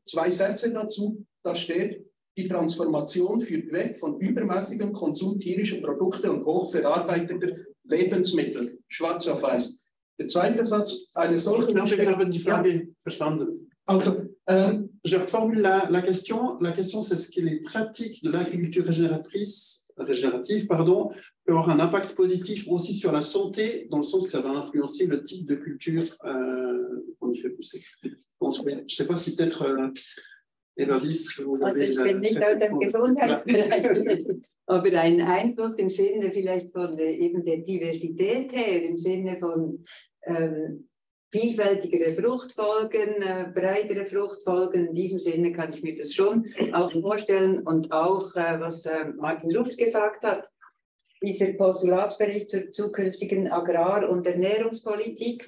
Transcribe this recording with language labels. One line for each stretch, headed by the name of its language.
German: 2 Sätze dazu. Da steht, die Transformation führt weg von übermäßigem Konsum tierischer Produkte und hochverarbeiteter Lebensmittel. Schwarz auf weiß. Der zweite Satz, eine solche... Ich habe die Frage verstanden. Also,
French: je reformule la question. La question, c'est ce que les pratiques de l'agriculture régénérative peuvent avoir un impact positif aussi sur la santé, dans le sens que ça va influencer le type de culture qu'on y fait pousser. Je ne sais pas si peut-être
German: Also ich bin nicht aus dem Gesundheitsbereich, aber ein Einfluss im Sinne vielleicht von eben der Diversität her, im Sinne von vielfältigere Fruchtfolgen, breitere Fruchtfolgen. In diesem Sinne kann ich mir das schon auch vorstellen. Und auch, was Martin Luft gesagt hat, dieser Postulatsbericht zur zukünftigen Agrar- und Ernährungspolitik.